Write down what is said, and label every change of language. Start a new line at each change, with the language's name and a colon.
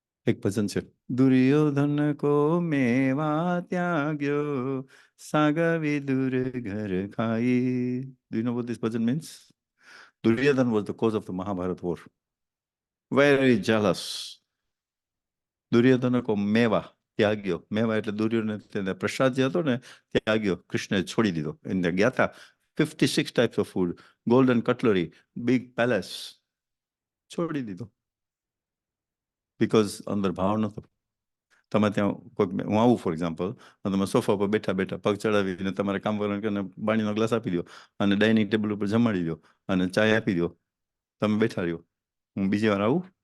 Gujarati: એક ભજન છે,
Hindi: દુર્યોધન કો મેવા ત્યાગ્યો સાગ વિદુર ઘર ખાઈ.
English: Do you know what this bhajan means? Duryodhan was the cause of the Mahabharata war. Very jealous.
Hindi: Duryodhan કો મેવા ત્યાગ્યો.
Gujarati: મેવા એટલે દુર્યોધન પ્રસાદ જે હતો ને ત્યાગ્યો, કૃષ્ણએ છોડી દીધો. એને ગયા હતા
English: 56 types of food, golden cutlery, big palace.
Gujarati: છોડી દીધો.
English: Because
Gujarati: અંદર ભાવ નતો. તમે ત્યાં કોઈક હું આવું ફોર એક્ઝામ્પલ, તમે સોફા પર બેઠા બેઠા પગ ચડાવીને તમારે કામ કરવાનું પાણીનો ગ્લાસ આપી દો અને ડાઇનિંગ ટેબલ ઉપર જમાડી દો અને ચાય આપી દો, તમે બેઠા રહ્યો, હું બીજી વાર આવું?